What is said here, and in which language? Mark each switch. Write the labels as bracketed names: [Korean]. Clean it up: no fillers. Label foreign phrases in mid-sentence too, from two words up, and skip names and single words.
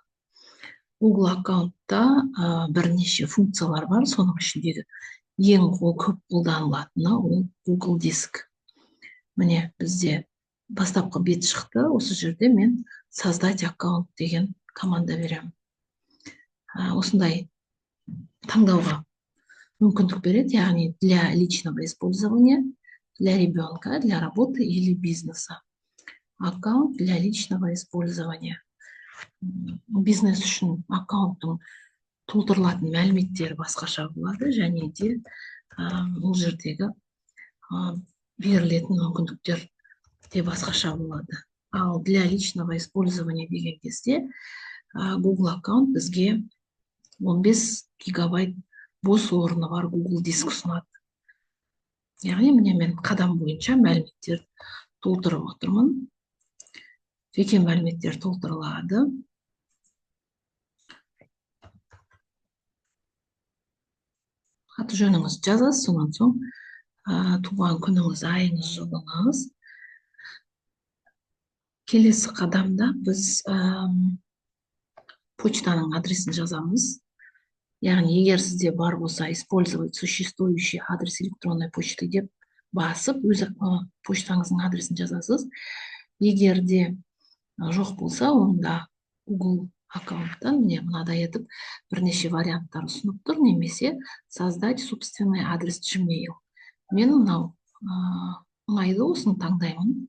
[Kazakh] Google аккаунтта бірнеше функциялар бар, соның ішіндегі ең көп қолданылатыны ол Google Диск. Міне бізде бастапқы бет шықты, осы жерде мен [Russian] создать аккаунт [Kazakh] деген команда беремін. Осындай таңдауға мүмкіндік береді, яғни [Russian] для личного использования, для ребенка, для работы или бизнеса. Аккаунт для личного использования. [Kazakh] Бизнес үшін аккаунттың толтырылатын мәліметтері басқаша болады, және де бұл жердегі берілетін мүмкіндіктер де басқаша болады. Ал [Russian] для личного использования [Kazakh] деген кезде Google аккаунт бізге 15 гигабайт бос орны бар Google Диск ұсынады. Яғни міне мен қадам бойынша мәліметтер толтырып отырмын. Жеке мәліметтер толтырылады. Аты жөніңіз жазасыз, сонан соң туған күніңіз, айыңыз, жылыңыз. Келесі қадамда біз почтаның адресін жазамыз. Яғни егер сізде бар болса, [Russian] использовать существующий адрес электронной почты [Kazakh] деп басып, өз почтаңыздың адресін жазасыз. Егер де жоқ болса, онда Google аккаунттан міне мынадай етіп бірнеше варианттар ұсынып тұр, немесе [Russian] создать собственный адрес Gmail. [Kazakh] Мен мынау ұнайды, осыны таңдаймын.